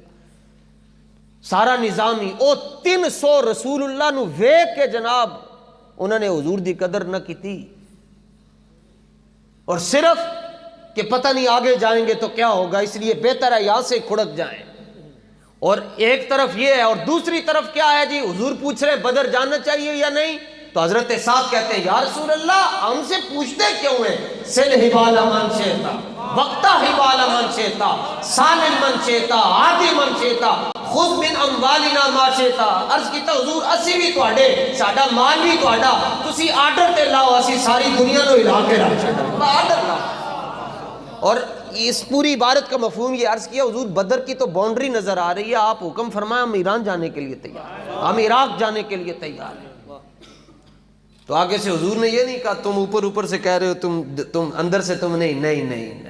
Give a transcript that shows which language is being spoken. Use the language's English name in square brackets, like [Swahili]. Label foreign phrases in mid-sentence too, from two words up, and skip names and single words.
[Punjabi] سارا نظام ہی او 300 رسول اللہ نو ویکھ کے [Urdu] جناب انہوں نے حضور دی قدر نہ کی تھی, اور صرف کہ پتہ نہیں آگے جائیں گے تو کیا ہوگا, اس لیے بہتر ہے یہاں سے کھڑک جائیں. اور ایک طرف یہ ہے, اور دوسری طرف کیا ہے جی, حضور پوچھ رہے بدر جانا چاہیے یا نہیں, تو حضرت سعد کہتے ہیں یا رسول اللہ ہم سے پوچھتے کیوں ہیں؟ [Arabic] سل حبال من شئتا وقتا حبال من شئتا سالم من شئتا عادی من شئتا خود من اموالنا ما شئتا. [Punjabi] عرض کیتا حضور اسی بھی تواڈے, ساڈا مال بھی تواڈا, تسی آرڈر تے لاؤ, اسی ساری دنیا نو ہلا کے رکھ چھڈاں, آرڈر لاؤ. [Urdu] اور اس پوری عبارت کا مفہوم یہ عرض کیا حضور بدر کی تو باؤنڈری نظر آ رہی ہے, آپ حکم فرمائیں ہم ایران جانے کے لیے تیار ہیں, ہم عراق جانے کے لیے تیار ہیں. تو آگے سے حضور نے یہ نہیں کہا تم اوپر سے کہہ رہے ہو, تم اندر سے تم نہیں.